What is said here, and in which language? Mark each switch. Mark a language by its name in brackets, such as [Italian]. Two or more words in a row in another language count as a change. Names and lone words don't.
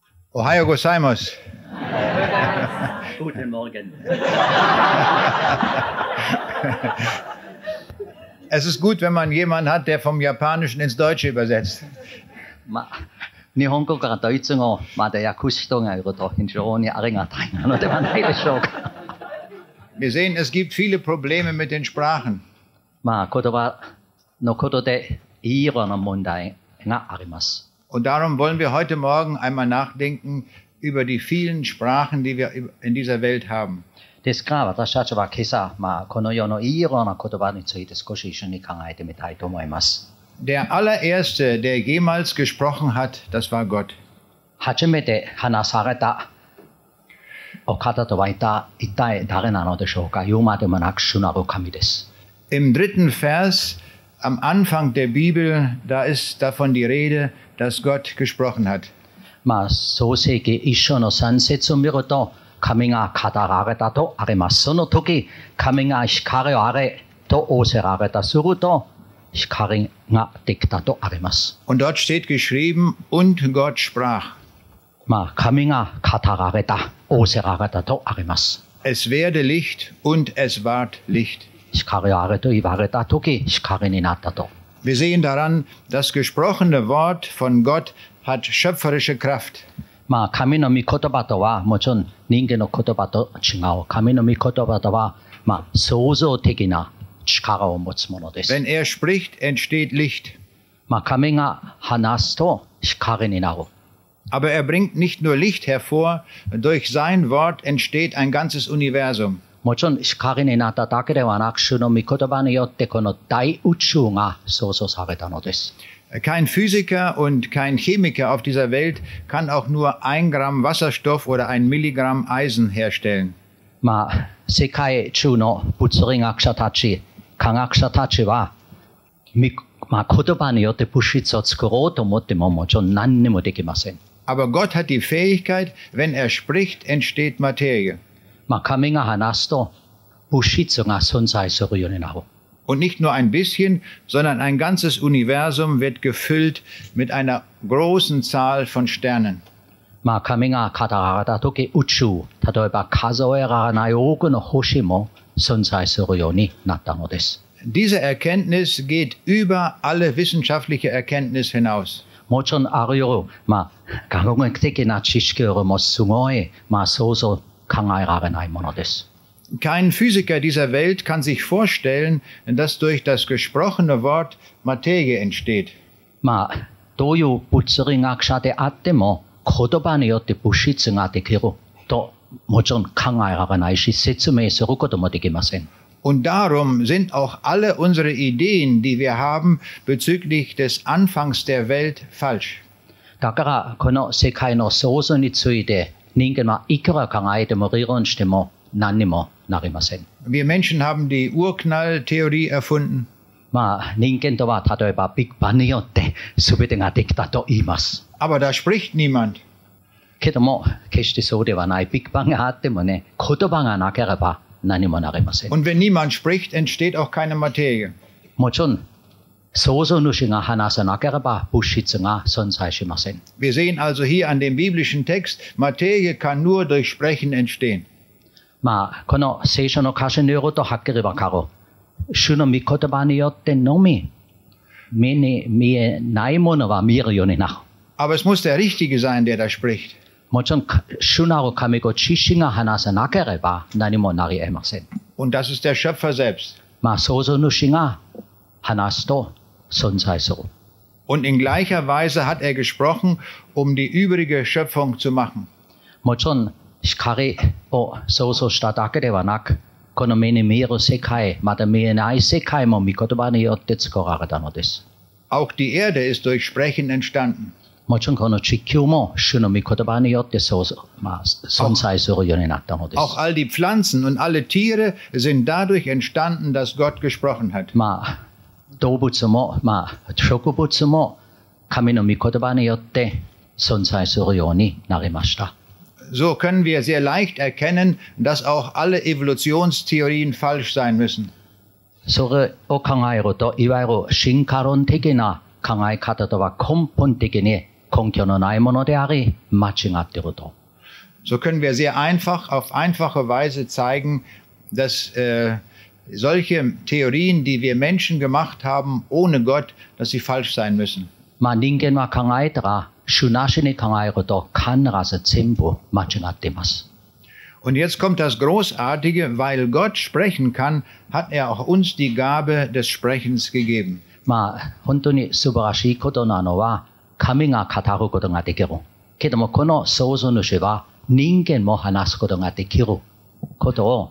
[Japanese] おはよう ございます. [German] Guten Morgen. Es ist gut, wenn man jemanden hat, der vom Japanischen ins Deutsche übersetzt. [Japanese] 日本語からドイツ語まで訳す人がいると非常にありがたいなのではないでしょうか。 [German] Wir sehen, es gibt viele Probleme mit den Sprachen. [Japanese] 言葉のことでいろんな問題があります。 [German] Und darum wollen wir heute Morgen einmal nachdenken über die vielen Sprachen, die wir in dieser Welt haben. [Japanese] ですから私たちは今朝、この世のいろんな言葉について少し一緒に考えてみたいと思います。 [German] Der allererste, der jemals gesprochen hat, das war Gott. [Japanese] 初めて話されたお方とは一体誰なのでしょうか。言うまでもなく主なる神です。 [German] Im 3. Vers am Anfang der Bibel, da ist davon die Rede, dass Gott gesprochen hat. [Japanese] 創世記一章の3節を見ると、神が語られたとあります。その時、神が光をあれと仰せられたすると、光ができたとあります。 [German] Und dort steht geschrieben, und Gott sprach. [Japanese] 神が語られた、仰せられたとあります。 [German] Es werde Licht und es ward Licht. [Japanese] 光をあれと言われた時、光になったと。 [German] Wir sehen daran, das gesprochene Wort von Gott hat schöpferische Kraft. [Japanese] 神の御言葉とはもちろん人間の言葉と違う。神の御言葉とは、創造的な力を持つものです。 [German] Wenn er spricht, entsteht Licht. [Japanese] 神が話すと光になる。 [German] Aber er bringt nicht nur Licht hervor, durch sein Wort entsteht ein ganzes Universum. [Japanese] もちろん光になっただけではなく、主の御言葉によってこの大宇宙が創造されたのです。 [German] Kein Physiker und kein Chemiker auf dieser Welt kann auch nur 1 Gramm Wasserstoff oder 1 Milligramm Eisen herstellen. [Japanese] 世界中の物理学者たち、科学者たちは、言葉によって物質を作ろうと思ってももちろん何にもできません。 [German] Aber Gott hat die Fähigkeit, wenn er spricht, entsteht Materie. [Japanese] 神が話すと物質が存在するようになる。 [German] Und nicht nur ein bisschen, sondern ein ganzes Universum wird gefüllt mit einer großen Zahl von Sternen. [Japanese] 神が語られたとき、宇宙、例えば数えられない多くの星も存在するようになったのです。 [German] Diese Erkenntnis geht über alle wissenschaftliche Erkenntnis hinaus. [Japanese] もちろんあるよ、科学的な知識よりもすごい、想像考えられないものです。 [German] Kein Physiker dieser Welt kann sich vorstellen, dass durch das gesprochene Wort Materie entsteht. [Japanese] どういう物理学者であっても言葉によって物質ができるともちろん考えられないし説明することもできません。 [German] Und darum sind auch alle unsere Ideen, die wir haben, bezüglich des Anfangs der Welt falsch. [Japanese] だからこの世界の創造について人間はいくら考えても理論しても何にもなりません。 [German] Wir Menschen haben die Urknalltheorie erfunden. [Japanese] 人間とは例えばビッグバンによって全てができたと言います。 [German] Aber da spricht niemand. [Japanese] けども決してそうではない。ビッグバンがあってもね、言葉がなければ何もなりません。 [German] Und wenn niemand spricht, entsteht auch keine Materie. [Japanese] もちろん創造主が話さなければ物質が存在しません。 [German] Wir sehen also hier an dem biblischen Text, Materie kann nur durch Sprechen entstehen. [Japanese] この聖書の箇所によるとはっきりわかる。主の御言葉によってのみ目に見えないものは見えるようになる。 [German] Aber es muss der Richtige sein, der da spricht. [Japanese] もちろん主なる神ご自身が話さなければ何もなり得ません。 [German] Und das ist der Schöpfer selbst. [Japanese] 創造主が話すと存在する。 [German] Und in gleicher Weise hat er gesprochen, um die übrige Schöpfung zu machen. [Japanese] もちろん光を創造しただけではなく、この目に見える世界、また見えない世界も御言葉によって作られたのです。 [German] Auch die Erde ist durch Sprechen entstanden. [Japanese] もちろんこの地球も主の御言葉によって存在するようになったのです。 [German] Auch all die Pflanzen und alle Tiere sind dadurch entstanden, dass Gott gesprochen hat. [Japanese] 動物も、植物も神の御言葉によって存在するようになりました。 [German] So können wir sehr leicht erkennen, dass auch alle Evolutionstheorien falsch sein müssen. [Japanese] それを考えると、いわゆる進化論的な考え方とは根本的に根拠のないものであり、間違っていると。 [German] So können wir sehr einfach, auf einfache Weise zeigen, dass solche Theorien, die wir Menschen gemacht haben, ohne Gott, dass sie falsch sein müssen. [Japanese] 人間は考えたら、主なしに考えると必ず全部間違っています。 [German] Und jetzt kommt das Großartige, weil Gott sprechen kann, hat er auch uns die Gabe des Sprechens gegeben. [Japanese] 本当に素晴らしいことなのは、神が語ることができる。けども、この創造主は人間も話すことができることを